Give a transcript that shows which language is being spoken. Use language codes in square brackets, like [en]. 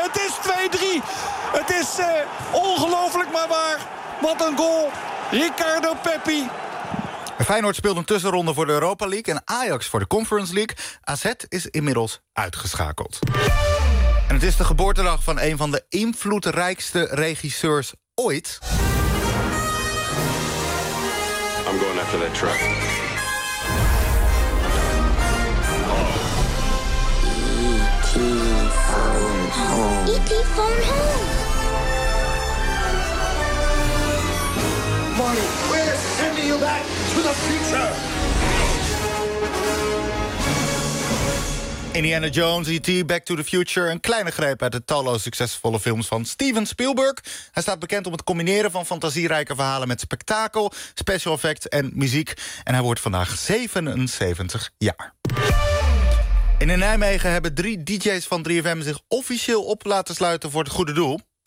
[nl] Het is 2-3. Het is ongelooflijk maar waar. Wat een goal, Ricardo Pepi. Feyenoord speelt een tussenronde voor de Europa League en Ajax voor de Conference League. AZ is inmiddels uitgeschakeld. En het is de geboortedag van een van de invloedrijkste regisseurs ooit. [en] I'm going after that truck. E.T. phone home. We're sending you back to the future. [nl] Indiana Jones, E.T., Back to the Future. Een kleine greep uit de talloze succesvolle films van Steven Spielberg. Hij staat bekend om het combineren van fantasierijke verhalen met spektakel, special effects en muziek. En hij wordt vandaag 77 jaar. In Nijmegen hebben 3 DJ's van 3FM zich officieel op laten sluiten voor het goede doel.